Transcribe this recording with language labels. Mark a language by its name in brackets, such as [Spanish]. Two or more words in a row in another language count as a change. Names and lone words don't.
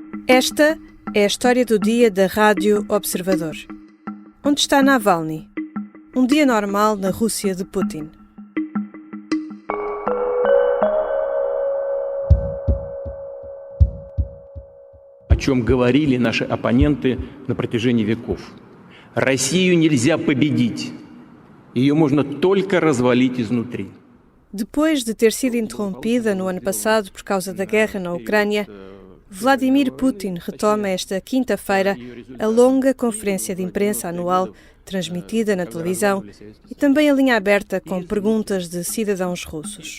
[Portuguese] Esta é a história do dia da Rádio Observador. Onde está Navalny? Um dia normal na Rússia de Putin. [Russian] О чем говорили наши оппоненты на протяжении веков. Россию нельзя победить. Ее можно только развалить iznutri. [Portuguese] Depois de ter sido interrompida no ano passado por causa da guerra na Ucrânia, Vladimir Putin retoma esta quinta-feira a longa conferência de imprensa anual transmitida na televisão e também a linha aberta com perguntas de cidadãos russos.